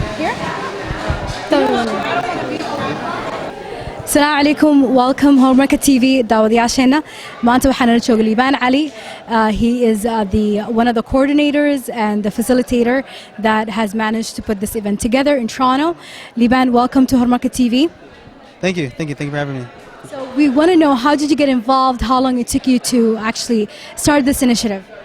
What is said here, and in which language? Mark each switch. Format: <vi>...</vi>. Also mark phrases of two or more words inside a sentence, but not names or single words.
<ar>السلام عليكم.</ar> <so>Welcome Horumarka TV daawadayaasheena. Maanta waxaan la joogaa Liban Ali.</so> <en>He is one of the coordinators and the facilitator that has managed to put this event together in Toronto. Liban, welcome to Horumarka TV. Thank you for having me. So we want to know, how did you get involved? How long it took you to actually start this initiative?</en>